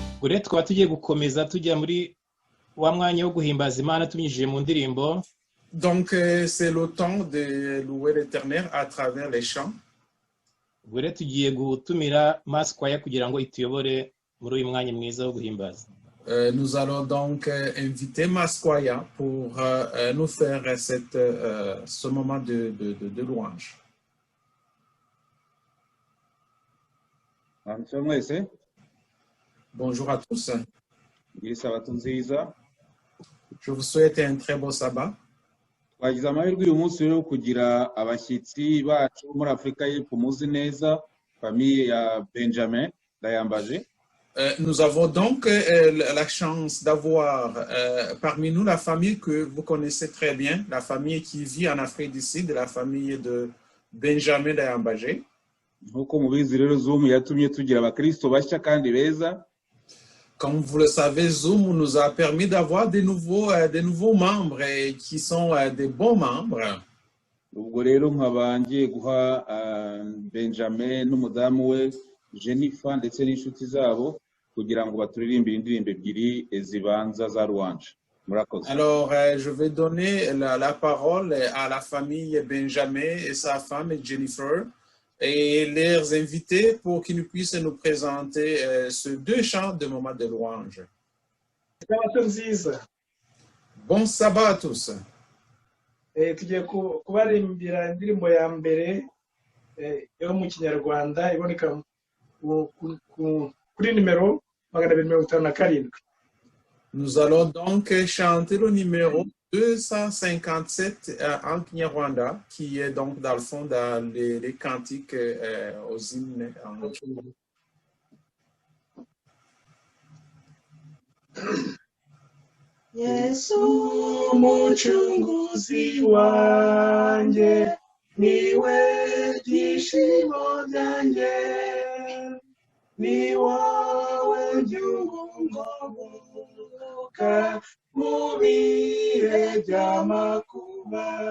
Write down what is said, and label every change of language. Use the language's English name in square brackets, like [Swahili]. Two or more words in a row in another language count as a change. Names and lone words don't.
[Kinyarwanda] Bure tukaba tugiye gukomeza tujya muri wa mwanya wo guhimbaza Imana tubinyujije mu ndirimbo. [French] Donc, c'est le temps de louer l'Éternel à travers les chants. [Kinyarwanda] Bure tugiye gutumira Mass Choir kugira ngo ituyobore muri uyu mwanya mwiza wo guhimbaza. [French] Nous allons donc inviter Masquaya pour nous faire ce moment de louange. Bonjour à tous. Je vous souhaite un très beau sabbat. [Kinyarwanda] Twagize amahirwe uyu munsi rero kugira abashyitsi bacu muri Afrika y'Epfo muzi neza famille ya Benjamin Ndayambaje. [French] Nous avons donc la chance d'avoir parmi nous la famille que vous connaissez très bien, la famille qui vit en Afrique du Sud, la famille de Benjamin Ndayambaje. [Kinyarwanda] Nkuko mubizi rero Zoom yatumye tugira abakristo bashya kandi beza. [French] Comme vous le savez, Zoom nous a permis d'avoir des nouveaux membres qui sont des bons membres. [Kinyarwanda] Ubwo rero nkabangiye guha Benjamin n'umudamu we Jennifer ndetse n'inshuti zabo kugira ngo baturirimbire indirimbo ebyiri zibanza za louange. Murakoze. [French] Alors, je vais donner la parole à la famille Benjamin et sa femme Jennifer et les inviter pour qu'ils puissent nous présenter ces deux chants de moment de louange. Bon sabbat à tous. [Kinyarwanda] Tugiye kubarimbira indirimbo ya mbere yo mu Kinyarwanda iboneka kuri nimero 257. [French] Nous allons donc chanter le numéro 257 en Kinyarwanda, qui est donc dans le fond dans les cantiques aux hymnes en Kinyarwanda. [Kinyarwanda] Yesu muchunguzi wanjye niwe byishimo byanjye ni wowe byunguka mu bihe by'amakuba.